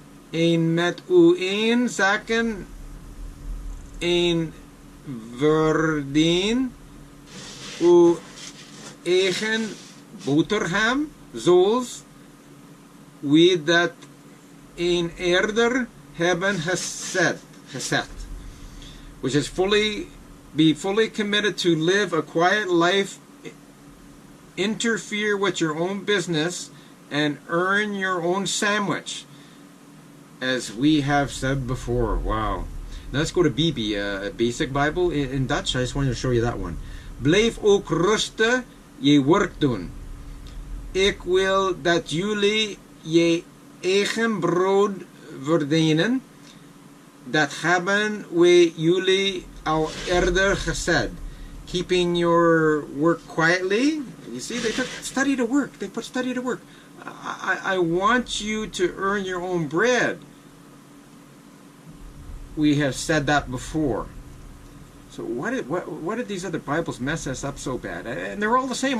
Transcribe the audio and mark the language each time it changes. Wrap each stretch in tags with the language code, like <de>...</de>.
<nl>En met uw een zaken en verdien uw eigen boterham, zoals we dat een eerder hebben gezet.</nl> <en>Which is be fully committed to live a quiet life, interfere with your own business, and earn your own sandwich, as we have said before. Wow. Now let's go to BB, a basic Bible in Dutch. I just wanted to show you that one.</en> <nl>Blijf ook rusten, je werk doen. Ik wil dat jullie je eigen brood verdienen. Dat hebben wij jullie al eerder gezegd.</nl> <en>Keeping your work quietly. You see, they took study to work. They put study to work. I want you to earn your own bread. We have said that before. So what did these other Bibles mess us up so bad? And they're all the same.</en>